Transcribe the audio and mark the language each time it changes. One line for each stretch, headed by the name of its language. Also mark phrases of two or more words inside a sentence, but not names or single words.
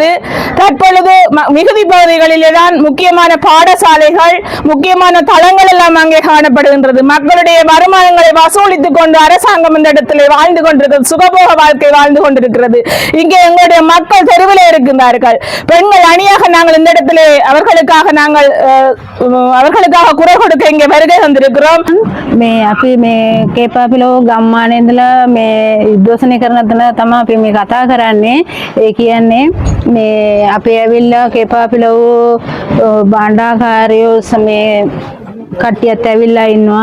Tamil: தற்பொழுது மிகுதி பகுதிகளிலே தான் முக்கியமான பாடசாலைகள், முக்கியமான தளங்கள் எல்லாம் அங்கே காணப்படுகின்றது. மக்களுடைய வருமானங்களை வசூலித்துக் கொண்டு அரசாங்கம் இந்த இடத்திலே வாழ்ந்து கொண்டிருக்கிறது, சுகபோக வாழ்க்கை வாழ்ந்து கொண்டிருக்கிறது. இங்கே எங்களுடைய மக்கள் தெருவிலே இருக்கின்றார்கள். பெண்கள் அணியாக நாங்கள் இந்த இடத்திலே அவர்களுக்காக குரல் கொடுக்க இங்கே வருகை வந்திருக்கிறோம்.
Sinhala: අපි මේ කේපාපිලෝ ගම්මානයේ ඉඳලා මේ උද්ඝෝෂණය කරන තැන තමයි අපි මේ කතා කරන්නේ. ඒ කියන්නේ මේ අපි ඇවිල්ලා කේපාපිලෝ භාණ්ඩාකාරයෝ මේ කට්ටියත් ඇවිල්ලා ඉන්නවා.